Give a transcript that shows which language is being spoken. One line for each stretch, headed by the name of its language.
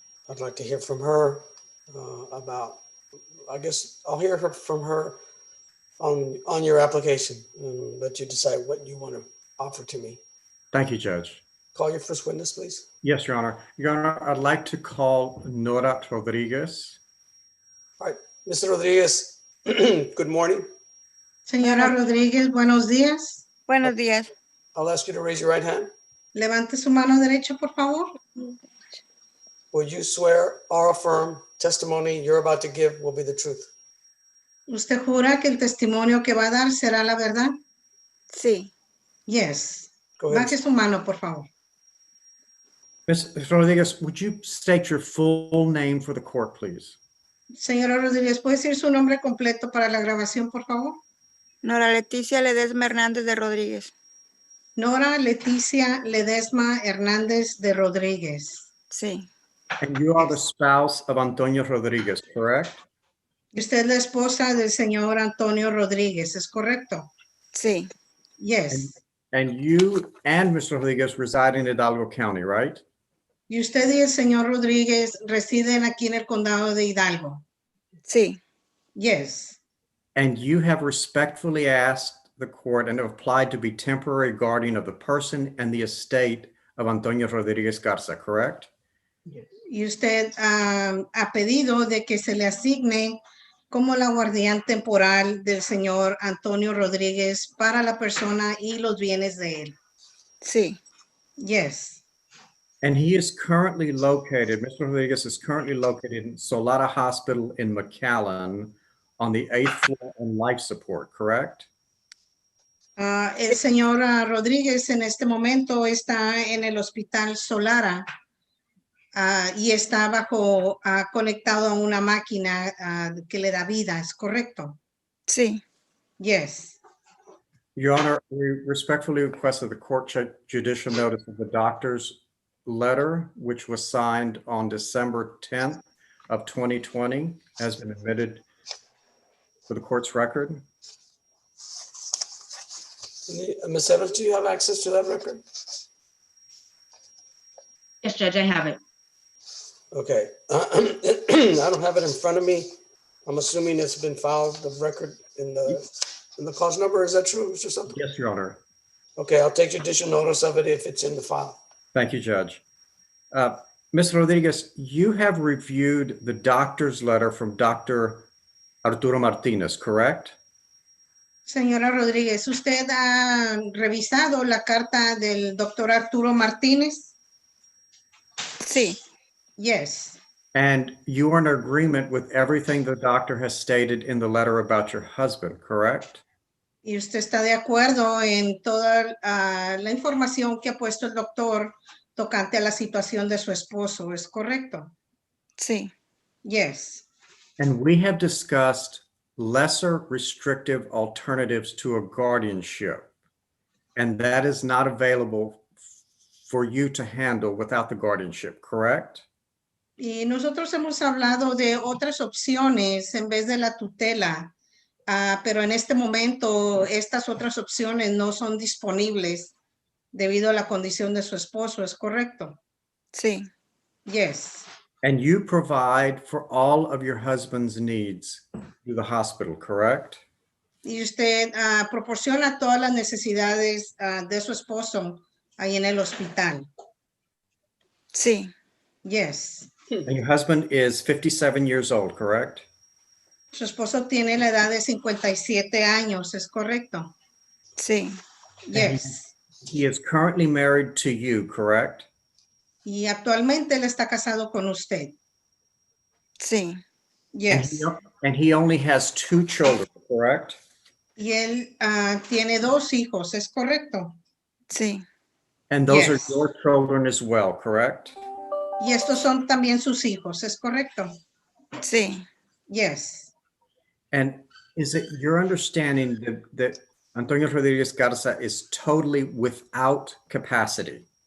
English: I'd like to hear from her about. I guess I'll hear from her on your application and let you decide what you want to offer to me. Thank you, Judge. Call your first witness, please. Yes, Your Honor. Your Honor, I'd like to call Nora Rodriguez. All right, Mr. Rodriguez, good morning.
Spanish: Señora Rodríguez, buenos días. Buenos días.
English: I'll ask you to raise your right hand.
Spanish: Levante su mano derecha, por favor.
English: Will you swear or affirm testimony you're about to give will be the truth?
Spanish: ¿Usted jura que el testimonio que va a dar será la verdad? Sí.
English: Yes. Go ahead.
Spanish: Baje su mano, por favor.
English: Ms. Rodriguez, would you state your full name for the court, please?
Spanish: Señora Rodríguez, ¿puede decir su nombre completo para la grabación, por favor? Nora Leticia Ledesma Hernández de Rodríguez. Nora Leticia Ledesma Hernández de Rodríguez. Sí.
English: And you are the spouse of Antonio Rodriguez, correct?
Spanish: Y usted es la esposa del señor Antonio Rodríguez, ¿es correcto? Sí.
English: Yes. And you and Mr. Rodriguez reside in Hidalgo County, right?
Spanish: Y usted y el señor Rodríguez residen aquí en el condado de Hidalgo. Sí.
English: Yes. And you have respectfully asked the court and applied to be temporary guardian of the person and the estate of Antonio Rodriguez Garza, correct?
Spanish: Y usted ha pedido de que se le asigne como la guardián temporal del señor Antonio Rodríguez para la persona y los bienes de él. Sí.
English: Yes. And he is currently located, Mr. Rodriguez is currently located in Solana Hospital in McAllen on the 8th floor on life support, correct?
Spanish: El señor Rodríguez en este momento está en el hospital Solara y está conectado a una máquina que le da vida, ¿es correcto? Sí.
English: Yes. Your Honor, we respectfully request that the court check judicial notice of the doctor's letter, which was signed on December 10th of 2020, has been admitted for the court's record. Ms. Evans, do you have access to that record? Yes, Judge, I have it. Okay. I don't have it in front of me. I'm assuming it's been filed, the record in the cause number. Is that true, Mr. Soto? Yes, Your Honor. Okay, I'll take judicial notice of it if it's in the file. Thank you, Judge. Ms. Rodriguez, you have reviewed the doctor's letter from Dr. Arturo Martinez, correct?
Spanish: Señora Rodríguez, ¿usted ha revisado la carta del doctor Arturo Martínez? Sí,
English: Yes. And you are in agreement with everything the doctor has stated in the letter about your husband, correct?
Spanish: ¿Y usted está de acuerdo en toda la información que ha puesto el doctor tocante a la situación de su esposo? ¿Es correcto? sí,
English: Yes. And we have discussed lesser restrictive alternatives to a guardianship, and that is not available for you to handle without the guardianship, correct?
Spanish: Y nosotros hemos hablado de otras opciones en vez de la tutela, pero en este momento estas otras opciones no son disponibles debido a la condición de su esposo, ¿es correcto? sí,
English: Yes. And you provide for all of your husband's needs through the hospital, correct?
Spanish: Y usted proporciona todas las necesidades de su esposo ahí en el hospital. sí,
English: Yes. And your husband is 57 years old, correct?
Spanish: Su esposo tiene la edad de 57 años, ¿es correcto? sí,
English: Yes. He is currently married to you, correct?
Spanish: Y actualmente él está casado con usted. sí,
English: Yes. And he only has 2 children, correct?
Spanish: Y él tiene 2 hijos, ¿es correcto? sí,
English: And those Yes. are your children as well, correct?
Spanish: Y estos son también sus hijos, ¿es correcto? sí,
English: Yes. And is it your understanding that Antonio Rodriguez Garza is totally without capacity?